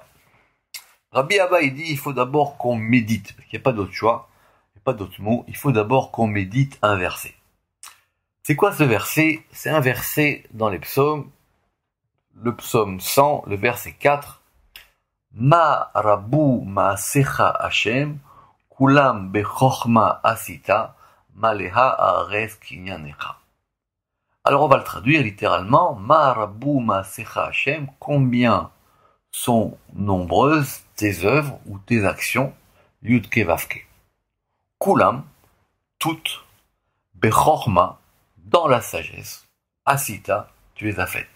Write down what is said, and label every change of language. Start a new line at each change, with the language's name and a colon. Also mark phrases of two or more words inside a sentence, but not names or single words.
French: Rabbi Abba, il dit, il faut d'abord qu'on médite, parce qu'il n'y a pas d'autre choix, il n'y a pas d'autre mot, il faut d'abord qu'on médite un verset. C'est quoi ce verset? C'est un verset dans les psaumes, le psaume 100, le verset 4.
Hebrew: מה רבו מעשיך השם כולם בחכמה עשית מלאה הארץ קנינך.
French: Alors on va le traduire littéralement,
Hebrew: מה רבו מעשיך השם,
French: combien sont nombreuses tes œuvres ou tes actions,
Hebrew: יוד קי ואו קי.
French: Kulam, toutes, bechochma, dans la sagesse, asita, tu les as faites.